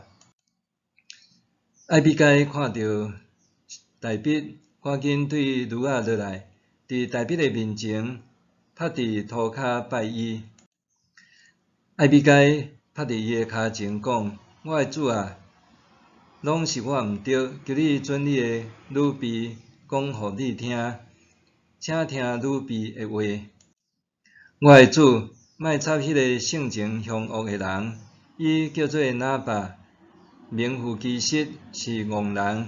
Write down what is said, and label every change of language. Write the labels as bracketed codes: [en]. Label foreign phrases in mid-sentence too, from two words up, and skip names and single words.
[nan] 艾比该看到大卫，赶紧对驴仔落来，伫大卫的面前，趴伫涂骹拜伊。艾比该拍伫伊个骹前讲：“我的主啊，拢是我毋对，求你准你的女婢讲互你听，请听女婢的话。我的主，莫插迄个性情凶恶的人，伊叫做拿巴，名副其实是戆人。